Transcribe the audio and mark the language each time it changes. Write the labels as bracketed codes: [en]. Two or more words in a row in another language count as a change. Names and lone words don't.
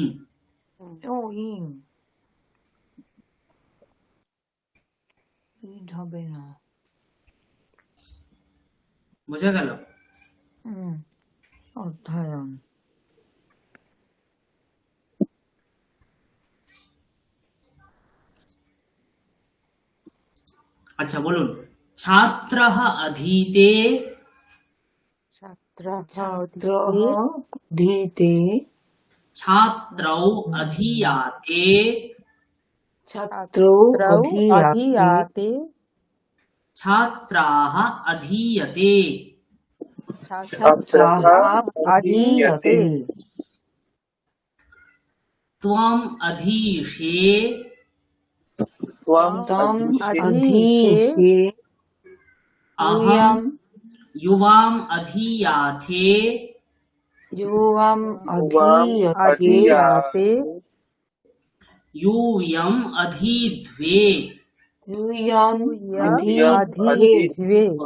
[bn] ও ইন, ইট হবে না। বোঝা গেল? অধ্যয়ন। আচ্ছা বলুন। [sa] ছাত্রঃ অধীতে, ছাত্রः ছাত্রঃ অধীতে, অধীতে, ছাত্রৌ অধীয়াতে, ছাত্রৌ অধীয়াতে, অধীয়াতে, ছাত্রাः অধীয়তে। ছাত্রাः অধীয়তে, ত্বম অধীষে, তম অধীষে, অহম युवाम अधीयाथे, युवम् अधीयते, অধীয়াতে, यूयम अधीध्वे, यूयम् অধীদ্বে,